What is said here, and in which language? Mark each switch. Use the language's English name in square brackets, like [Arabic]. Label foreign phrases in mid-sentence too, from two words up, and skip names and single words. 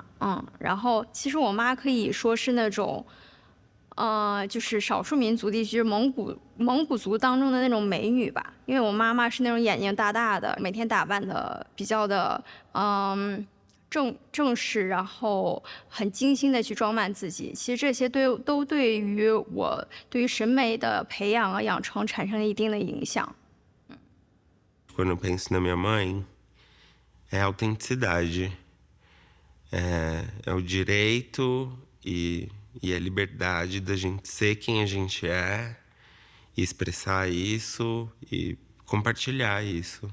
[Chinese] 然后其实我妈可以说是那种，就是少数民族地区蒙古族当中的那种美女吧。因为我妈妈是那种眼睛大大的，每天打扮的比较的正式，然后很精心的去装扮自己。其实这些都对于我对于审美的培养和养成产生了一定的影响。 [Portuguese] Quando eu penso na minha mãe, é a autenticidade. É o direito e a liberdade da gente ser quem a gente é, e expressar isso e compartilhar isso.